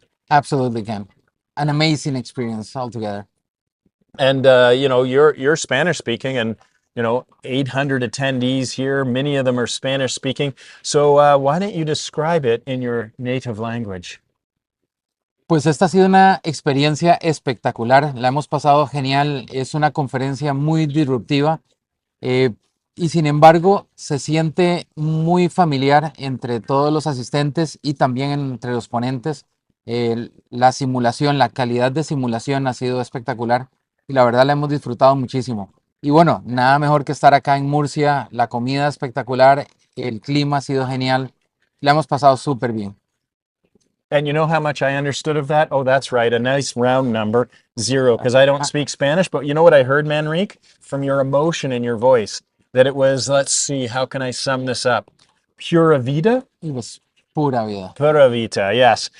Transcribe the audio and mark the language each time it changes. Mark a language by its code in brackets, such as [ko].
[en] Absolutely, Ken. An amazing experience altogether. And you're Spanish speaking, and 800 attendees here. Many of them are Spanish speaking. So why don't you describe it in your native language? [es] Pues esta ha sido una experiencia espectacular. La hemos pasado genial. Es una conferencia muy disruptiva y sin embargo se siente muy familiar entre todos los asistentes y también entre los ponentes. La simulación, la calidad de simulación ha sido espectacular y la verdad la hemos disfrutado muchísimo. Y bueno, nada mejor que estar acá en Murcia, la comida espectacular, el clima ha sido genial, la hemos pasado súper bien. [en] And you know how much I understood of that? Oh, that's right. A nice round number, 0, because I don't speak Spanish. But you know what I heard, Manrique? From your emotion in your voice, that it was, let's see, how can I sum this up? [es] Pura vida? [en] It was [es] pura vida. Pura vida, yes.